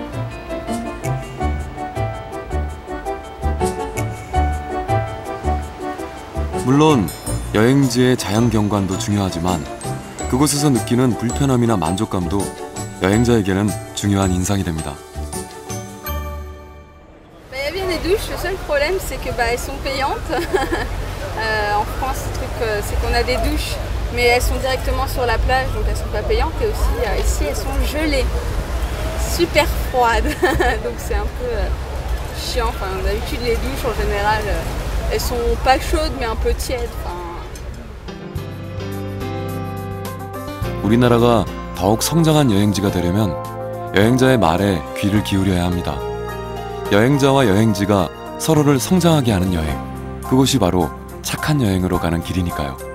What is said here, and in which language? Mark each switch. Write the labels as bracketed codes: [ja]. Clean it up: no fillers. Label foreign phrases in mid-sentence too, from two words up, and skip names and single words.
[ko] 물론 여행지의 자연 경관도 중요하지만 그곳에서 느끼는 불편함이나 만족감도 여행자에게는 중요한 인상이 됩니다. [fr] Il y a bien des douches, le seul problème c'est que elles sont payantes. En France, le truc c'est qu'on a des douches, mais elles sont directement sur la plage, donc elles sont pas payantes. Et aussi ici elles sont gelées, super froides, donc c'est un peu chiant. Enfin, d'habitude les douches en général, elles sont pas chaudes mais un peu tièdes. [ko] 우리나라가 더욱 성장한 여행지가 되려면 여행자의 말에 귀를 기울여야 합니다. 여행자와 여행지가 서로를 성장하게 하는 여행, 그것이 바로 착한 여행으로 가는 길이니까요.